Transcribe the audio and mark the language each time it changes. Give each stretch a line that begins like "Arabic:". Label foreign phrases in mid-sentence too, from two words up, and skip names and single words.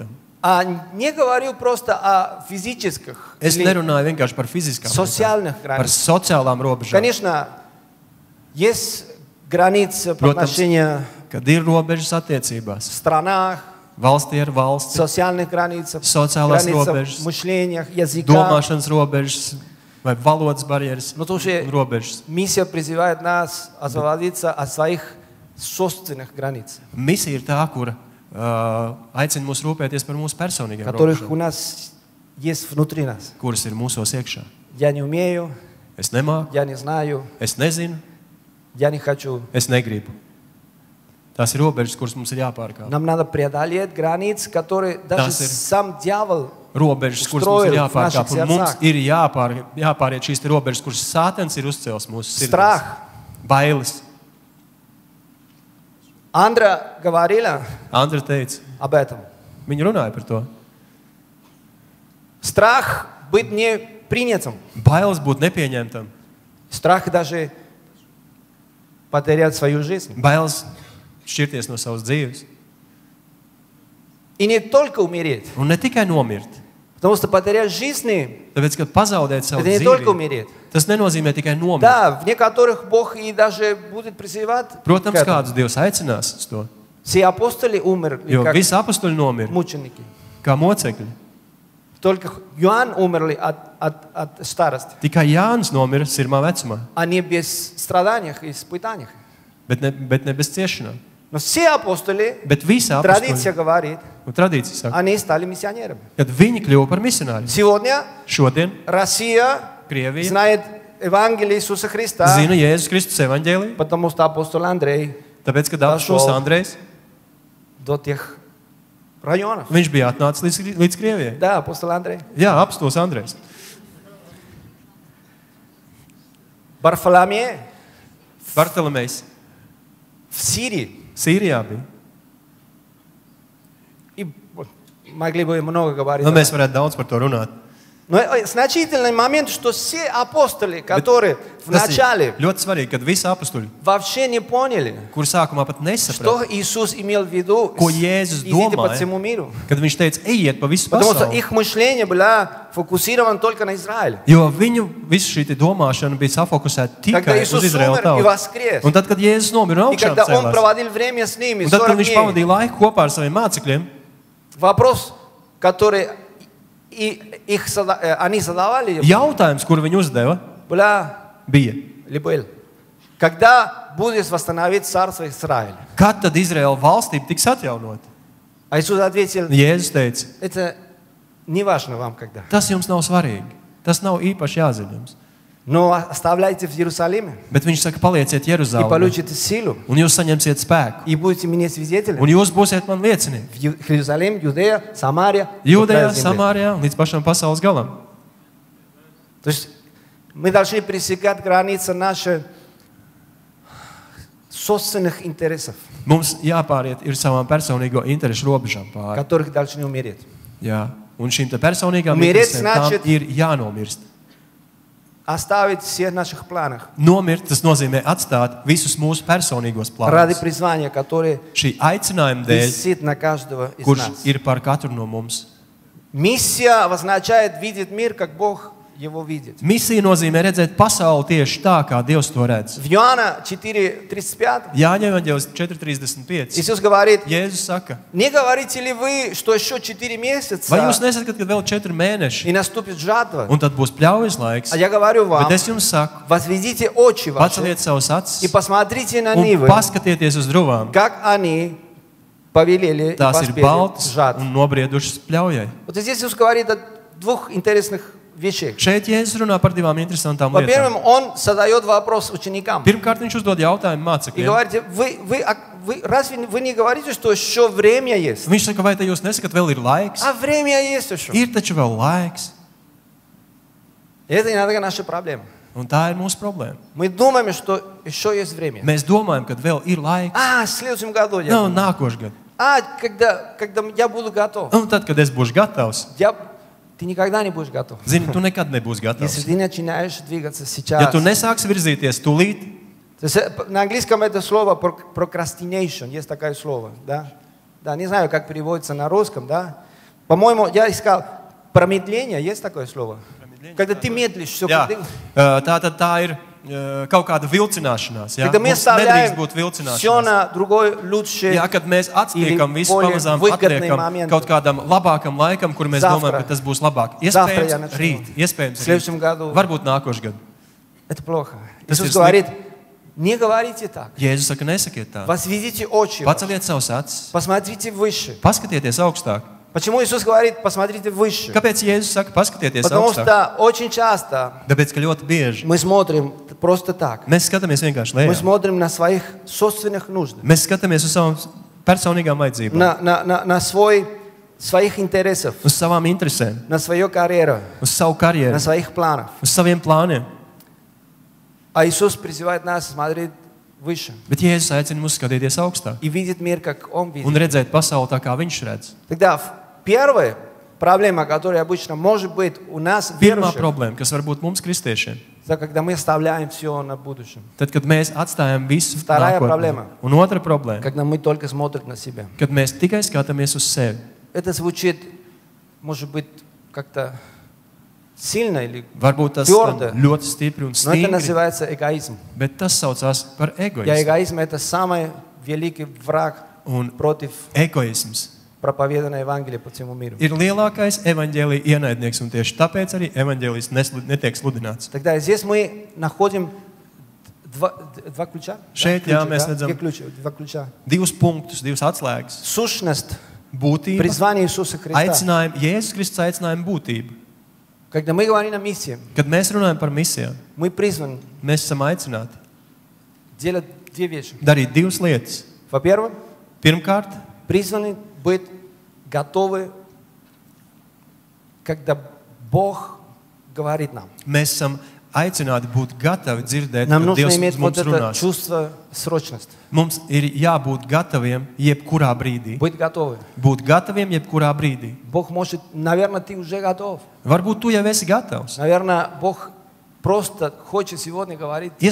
Russian: А не говорю просто о физических
Latvian: Es
Russian: или
Latvian: nerunāju vienkārši par fiziskām
Russian: социальных
Latvian: lietām, par
Russian: границах.
Latvian: sociālām robežām.
Russian: Конечно, есть границы по
Latvian: Protams,
Russian: отношению
Latvian: kad ir robežas attiecībās.
Russian: в странах,
Latvian: Valstī ar valsti,
Russian: социальных границах,
Latvian: Sociālās
Russian: границах
Latvian: robežas,
Russian: мышлениях, языка.
Latvian: domāšanas robežas vai valodas barjeras
Russian: Но тоже
Latvian: un robežas.
Russian: миссия призывает нас освободиться от своих собственных границ,
Latvian: Misija ir tā, kura aicina mūs rūpēties par mūsu personīgiem
Russian: которых
Latvian: robežām,
Russian: у нас есть внутри нас.
Latvian: kuras ir mūsos iekšā.
Russian: Я не умею,
Latvian: Es nemāku,
Russian: я не знаю,
Latvian: es nezinu,
Russian: я не хочу.
Latvian: es negribu. Tās ir robežas, kuras mums ir jāpārkāp.
Russian: Нам надо преодолеть границы, которые даже
Latvian: Tas ir
Russian: сам дьявол
Latvian: Robežas, kuras mums ir
Russian: Ustроил в
Latvian: jāpārkāp,
Russian: наших
Latvian: un mums
Russian: сердцах.
Latvian: ir jāpāriet šīs te robežas, kuras Sātans ir uzcēlis mūsu sirdīs.
Russian: Страх.
Latvian: Bailes.
Russian: Андра говорила
Latvian: Andra teica,
Russian: об этом.
Latvian: viņa runāja par to.
Russian: Страх быть не принятым.
Latvian: Bailes būt nepieņemtam.
Russian: Страх даже потерять свою жизнь.
Latvian: Bailes šķirties no savas dzīves.
Russian: И не только умереть.
Latvian: Un ne tikai nomirt.
Russian: Потому что потерять жизни,
Latvian: Tāpēc, kad pazaudēt savu
Russian: это не только
Latvian: dzīvību,
Russian: умереть.
Latvian: tas nenozīmē tikai nomirt.
Russian: Да, в некоторых Бог и даже будет призывать.
Latvian: Protams,
Russian: к этому.
Latvian: kādus Dievs aicinās uz to.
Russian: Все апостоли умерли,
Latvian: Jo
Russian: как
Latvian: visi apostoli nomira
Russian: мученики.
Latvian: kā mocekļi.
Russian: Только Иоанн умерли от старости.
Latvian: Tikai Jānis nomira sirmā vecumā,
Russian: Они без страданий и испытаний.
Latvian: bet ne bez ciešanām.
Russian: Но все апостоли,
Latvian: Bet visi
Russian: традиция
Latvian: apostoli,
Russian: говорит,
Latvian: un tradīcija saka,
Russian: они стали миссионерами.
Latvian: kad viņi kļuva par misionāriem.
Russian: Сегодня
Latvian: Šodien
Russian: Россия
Latvian: Krievija
Russian: знает Евангелие Иисуса Христа,
Latvian: zina Jēzus Kristus evaņģēliju,
Russian: потому что апостол Андрей
Latvian: tāpēc, kad apustulis Pašo. Andrejs,
Russian: до тех районов.
Latvian: viņš bija atnācis līdz Krievijai.
Russian: Да, апостол Андрей.
Latvian: Jā, apustulis Andrejs.
Russian: Варфоломей
Latvian: Bartolomejs
Russian: в Сирии.
Latvian: Sīrijā bija.
Russian: И вот могли бы много говорить.
Latvian: Nu, mēs varētu daudz par to runāt.
Russian: Но значительный момент, что все апостоли, которые в
Latvian: Tas ir
Russian: начале
Latvian: ļoti svarīgi, kad visi apstuļi,
Russian: вообще не поняли,
Latvian: kur sākumā pat
Russian: что
Latvian: nesaprata,
Russian: Иисус имел в виду,
Latvian: ko Jēzus
Russian: идите по
Latvian: domāja,
Russian: всему миру.
Latvian: kad viņš teica, ejiet pa visu
Russian: Потому что
Latvian: pasauli.
Russian: их мышление было фокусировано только на Израиле.
Latvian: Jo viņu visu šī te domāšana bija safokusēta
Russian: Когда
Latvian: tikai
Russian: Иисус
Latvian: uz Izraēlu
Russian: умер и
Latvian: tautu.
Russian: воскрес,
Latvian: Un tad, kad Jēzus nomira un
Russian: и когда
Latvian: augšām
Russian: Он
Latvian: cēlās,
Russian: проводил время с ними,
Latvian: un tad,
Russian: 40
Latvian: kad viņš
Russian: дней,
Latvian: pavadīja laiku kopā ar saviem mācekļiem,
Russian: вопрос, который они задавали,
Latvian: jautājums, kuru viņi uzdeva, bija,
Russian: был, когда будет восстановить царство Израиля?
Latvian: kad tad Izraēla valstība tiks atjaunota?
Russian: А Иисус ответил,
Latvian: Jēzus teica,
Russian: это не важно вам когда.
Latvian: tas jums nav svarīgi, tas nav īpaši jāzina jums.
Russian: Но оставляйте в Иерусалиме
Latvian: Bet viņš saka, palieciet
Russian: и
Latvian: Jeruzalemē,
Russian: получите силу,
Latvian: un jūs saņemsiet spēku,
Russian: и будете мне
Latvian: un
Russian: свидетелями.
Latvian: jūs būsiet man liecinieki.
Russian: В Иерусалим, Юдея, Самария, до
Latvian: Jūdejā,
Russian: края земли.
Latvian: Samārijā un līdz pašam pasaules galam.
Russian: То есть мы должны пресекать границы наших собственных интересов,
Latvian: Mums jāpāriet ir savām personīgo interešu robežām pāri.
Russian: которых должны умереть.
Latvian: Jā. Un šīm te personīgām
Russian: Умереть
Latvian: interesēm tām
Russian: значит-
Latvian: ir jānomirst.
Russian: Оставить всех наших планах
Latvian: Nomirt, tas nozīmē atstāt visus mūsu personīgos
Russian: ради
Latvian: plānus.
Russian: призвания, которое
Latvian: Šī aicinājuma dēļ,
Russian: висит на каждого из
Latvian: kurš
Russian: нас.
Latvian: ir par katru no mums.
Russian: Миссия означает видеть мир, как Бог его видит.
Latvian: Misija nozīmē redzēt pasauli tieši tā, kā Dievs to redz.
Russian: В Иоанна 4:35
Latvian: Jāņem evaņģēlis 4.35.
Russian: Иисус говорит,
Latvian: Jēzus saka,
Russian: не говорите ли вы, что еще 4
Latvian: vai
Russian: месяца
Latvian: jūs nesakat, ka vēl 4 mēneši,
Russian: и наступит жатва?
Latvian: un tad būs pļaujas laiks?
Russian: А я говорю вам,
Latvian: Bet es jums saku,
Russian: возведите очи ваши
Latvian: paceliet savus acis
Russian: и посмотрите на
Latvian: un
Russian: нивы,
Latvian: paskatieties uz druvām.
Russian: как они повелели и
Latvian: Tās ir
Russian: поспели
Latvian: baltas
Russian: жатву.
Latvian: un nobriedušas pļaujai.
Russian: Вот здесь Иисус говорит о двух интересных вещах.
Latvian: Šeit Jēzus runā par divām interesantām
Russian: Во-первых,
Latvian: lietām.
Russian: Он задает вопрос ученикам.
Latvian: Pirmkārt, viņš uzdod jautājumu
Russian: И
Latvian: mācekļiem.
Russian: говорите, разве вы не говорите, что еще время есть?
Latvian: Viņš saka, vai te jūs nesakat, vēl ir laiks?
Russian: А время есть еще.
Latvian: Ir taču vēl laiks.
Russian: И это иногда наша проблема.
Latvian: Un tā ir mūsu problēma.
Russian: Мы думаем, что еще есть время.
Latvian: Mēs domājam, ka vēl ir laiks.
Russian: В следующем году.
Latvian: Nav nākošais gads.
Russian: Когда я буду готов.
Latvian: Un tad, kad es būšu gatavs,
Russian: Ты никогда не будешь готов.
Latvian: zini, tu nekad nebūsi
Russian: Если
Latvian: gatavs.
Russian: ты начинаешь двигаться
Latvian: Ja
Russian: сейчас.
Latvian: tu nesāksi virzīties tūlīt,
Russian: То есть, на английском это слово procrastination, есть такое слово, да? Да, не знаю, как переводится на русском, да? По-моему, я искал промедление, есть такое слово? Когда ты медлишь, все.
Latvian: jā, tā ir kaut kāda vilcināšanās. Jā.
Russian: Когда мы
Latvian: Mums nedrīkst
Russian: оставляем
Latvian: būt
Russian: все
Latvian: vilcināšanās.
Russian: на другой лучше.
Latvian: Jā, kad mēs atliekam
Russian: Или
Latvian: visu,
Russian: более
Latvian: pamazām
Russian: выгодный
Latvian: atliekam
Russian: момент.
Latvian: kaut kādam labākam laikam, kur mēs
Russian: Завтра.
Latvian: domājam, ka tas būs labāk.
Russian: Завтра я
Latvian: Iespējams,
Russian: начну.
Latvian: rīt, iespējams,
Russian: В следующем
Latvian: rīt.
Russian: году.
Latvian: Varbūt nākošais gads.
Russian: Это плохо.
Latvian: Tas
Russian: Иисус
Latvian: ir
Russian: говорит, не говорите так.
Latvian: Jēzus saka, nesakiet tā.
Russian: Возведите очи. ваши.
Latvian: Paceliet savus acis,
Russian: Посмотрите выше.
Latvian: paskatieties augstāk.
Russian: Почему Иисус говорит, посмотрите выше?
Latvian: Kāpēc Jēzus saka, paskatieties
Russian: Потому
Latvian: augstāk?
Russian: что очень часто
Latvian: Tāpēc, ka ļoti bieži
Russian: мы смотрим просто так.
Latvian: mēs skatāmies vienkārši
Russian: Мы
Latvian: lejā.
Russian: смотрим на своих собственных нуждах,
Latvian: Mēs skatāmies uz savām personīgām vajadzībām,
Russian: на своих интересов,
Latvian: uz savām interesēm,
Russian: на свою карьеру,
Latvian: uz savu
Russian: на
Latvian: karjeru,
Russian: своих планах.
Latvian: uz saviem plāniem.
Russian: А Иисус призывает нас смотреть выше
Latvian: Bet Jēzus aicina mūs skatīties augstāk
Russian: и видеть мир, как Он видит.
Latvian: un redzēt pasauli tā, kā Viņš redz.
Russian: Тогда первая проблема, которая обычно может быть у нас,
Latvian: Pirmā
Russian: верующих,
Latvian: problēma, kas var būt mums, kristiešiem,
Russian: это когда мы оставляем все на будущем.
Latvian: tad, kad mēs atstājam visu
Russian: Вторая
Latvian: nākotnē. problēma. Un otra problēma,
Russian: Когда мы только смотрим на себя.
Latvian: kad mēs tikai skatāmies uz sevi.
Russian: Это звучит, может быть, как-то сильно или...
Latvian: Varbūt tas Tvrdo. ļoti stipri un
Russian: Но это
Latvian: stingri,
Russian: называется эгоизм.
Latvian: bet tas saucās par
Russian: Я
Latvian: egoismu.
Russian: эгоизм – это самый великий враг
Latvian: Un
Russian: против
Latvian: egoisms
Russian: проповеданной Евангелия по всему миру.
Latvian: ir lielākais evaņģēlija ienaidnieks, un tieši tāpēc arī evaņģēlijs netiek sludināts.
Russian: Тогда здесь мы находим два ключа.
Latvian: Šeit,
Russian: Да,
Latvian: jā,
Russian: ключи,
Latvian: mēs
Russian: да?
Latvian: redzam
Russian: Две ключа, два ключа.
Latvian: Divus punktus, divas atslēgas.
Russian: Сущность,
Latvian: Būtība,
Russian: призвание Иисуса Христа.
Latvian: aicinājumi, Jēzus Kristus aicinājumi būtība.
Russian: Когда мы говорим о миссии,
Latvian: Kad mēs runājam par misijām,
Russian: мы призваны
Latvian: mēs esam aicināti
Russian: делать две вещи.
Latvian: darīt divas lietas.
Russian: Во-первых,
Latvian: Pirmkārt,
Russian: призваны быть готовы, когда Бог говорит нам.
Latvian: mēs esam aicināti būt gatavi dzirdēt,
Russian: Нам
Latvian: kad
Russian: нужно
Latvian: Dievs
Russian: иметь
Latvian: uz
Russian: вот
Latvian: mums
Russian: это
Latvian: runās.
Russian: чувство срочности.
Latvian: Mums ir jābūt gataviem jebkurā brīdī.
Russian: Быть готовы.
Latvian: Būt gataviem jebkurā brīdī.
Russian: Бог может, наверное, ты уже готов.
Latvian: Varbūt tu jau esi gatavs.
Russian: Наверное, Бог просто хочет сегодня говорить тебе,